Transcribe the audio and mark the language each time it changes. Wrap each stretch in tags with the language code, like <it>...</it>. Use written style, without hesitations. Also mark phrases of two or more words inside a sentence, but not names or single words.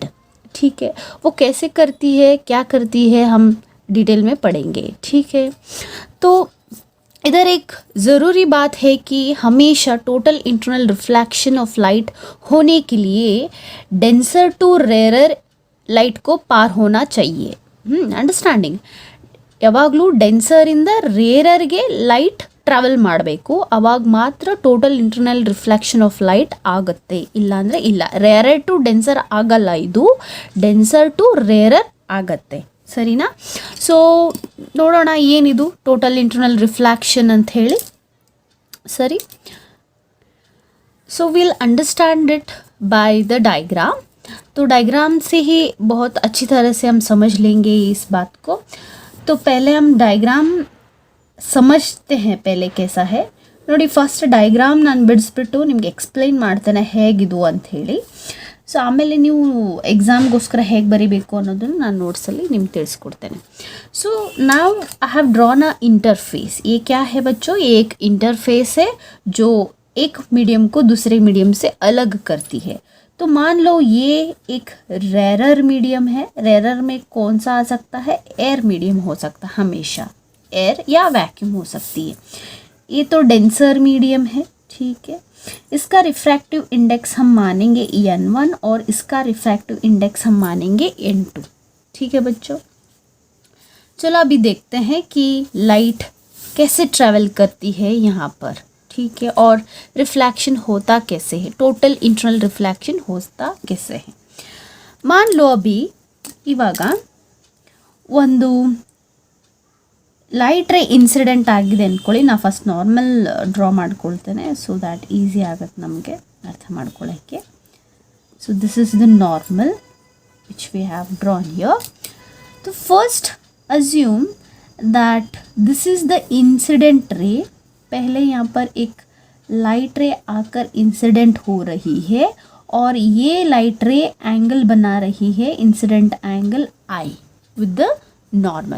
<hi>ठीक है, वो कैसे करती है, क्या करती है, हम डिटेल में पढ़ेंगे. ठीक है, तो इधर एक ज़रूरी बात है कि हमेशा</hi> <en>total internal reflection of light</en> <hi>होने के लिए</hi> <en>denser to rarer light</en> <hi>को पार होना चाहिए. अंडरस्टैंडिंग,</hi> <kn>ಯಾವಾಗಲೂ ಡೆನ್ಸರಿಂದ ರೇರರ್ಗೆ</kn> <en>light travel</en> <kn>ಮಾಡಬೇಕು. ಅವಾಗ ಮಾತ್ರ</kn> <en>total internal reflection of light</en> <kn>ಆಗುತ್ತೆ, ಇಲ್ಲಾಂದರೆ ಇಲ್ಲ.</kn> <en>rarer to denser</en> <kn>ಆಗಲ್ಲ, ಇದು</kn> <en>denser to rarer</en> <kn>ಆಗತ್ತೆ. ಸರಿನಾ? ಸೊ ನೋಡೋಣ ಏನಿದು</kn> <en>total internal reflection</en> <kn>ಅಂತ ಹೇಳಿ. ಸರಿ,</kn> <en>so will understand it by the diagram.</en> <hi>तो डायग्राम से ही बहुत अच्छी तरह से हम समझ लेंगे इस बात को. तो पहले हम डायग्राम समझते हैं पहले कैसा है ನೋಡಿ.</hi> <en>first diagram</en> <kn>ನಾನು ಬಿಡಿಸ್ಬಿಟ್ಟು ನಿಮಗೆ ಎಕ್ಸ್ಪ್ಲೈನ್ ಮಾಡ್ತೇನೆ ಹೇಗಿದು ಅಂಥೇಳಿ. ಸೊ ಆಮೇಲೆ ನೀವು ಎಕ್ಸಾಮ್ಗೋಸ್ಕರ ಹೇಗೆ ಬರೀಬೇಕು ಅನ್ನೋದನ್ನು ನಾನು ನೋಟ್ಸಲ್ಲಿ ನಿಮ್ಗೆ ತಿಳಿಸ್ಕೊಡ್ತೇನೆ.</kn> <en>so now I have drawn a interface.</en> <hi>ये क्या है बच्चों? ये एक इंटरफेस है जो एक मीडियम को दूसरे मीडियम से अलग करती है. तो मान लो ये एक</hi> <en>rarer medium</en> <hi>है. रेरर में कौन सा आ सकता है?</hi> <en>air medium</en> <hi>हो सकता है, हमेशा एयर या वैक्यूम हो सकती है. ये तो</hi> <en>denser medium</en> <hi>है. ठीक है, इसका</hi> <en>refractive index</en> <hi>हम मानेंगे n1 और इसका</hi> <en>refractive index</en> <hi>हम मानेंगे n2. ठीक है बच्चों, चलो अभी देखते हैं कि लाइट कैसे ट्रैवल करती है यहाँ पर. ठीक है, और रिफ्लेक्शन होता कैसे है,</hi> <en>total internal reflection</en> <hi>होता कैसे है. मान लो अभी</hi> <kn>ಇವಾಗ ಒಂದು</kn> <en>light ray incident</en> <kn>ಆಗಿದೆ ಅಂದ್ಕೊಳ್ಳಿ. ನಾನು ಫಸ್ಟ್</kn> <en>normal draw</en> <kn>ಮಾಡ್ಕೊಳ್ತೇನೆ</kn> <en>so that easy</en> <kn>ಆಗುತ್ತೆ ನಮಗೆ ಅರ್ಥ ಮಾಡ್ಕೊಳ್ಳೋಕ್ಕೆ.</kn> <en>so this is the normal which we have drawn here. to first assume that this is the incident ray.</en> <hi>पहले यहाँ पर एक</hi> <en>light ray</en> <hi>आकर इंसिडेंट हो रही है और ये</hi> <en>light ray</en> <hi>एंगल बना रही है,</hi> <en>incident angle I with the normal.</en>